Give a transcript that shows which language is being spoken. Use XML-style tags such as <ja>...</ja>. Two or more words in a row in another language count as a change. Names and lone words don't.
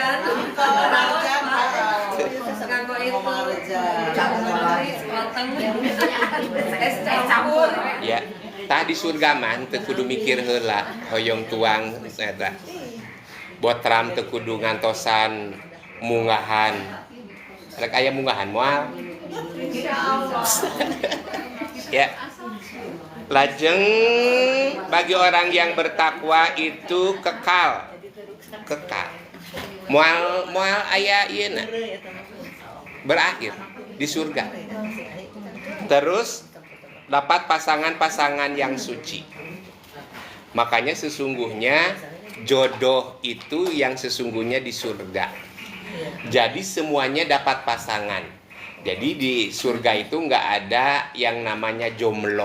<su>Ya, tah di surga mah teu kudu mikir heula, hoyong tuang eta. Botram teu kudu ngantosan munggahan. Rek aya munggahan moal. Ya.</su> <id>Lajeng bagi orang yang bertakwa itu kekal.</id> <su>Moal aya ieuna.</su> <id>Berakhir di surga. Terus dapat pasangan-pasangan yang suci. Makanya sesungguhnya jodoh itu yang sesungguhnya di surga. Jadi semuanya dapat pasangan. Jadi di surga itu nggak ada yang namanya jomblo.</id>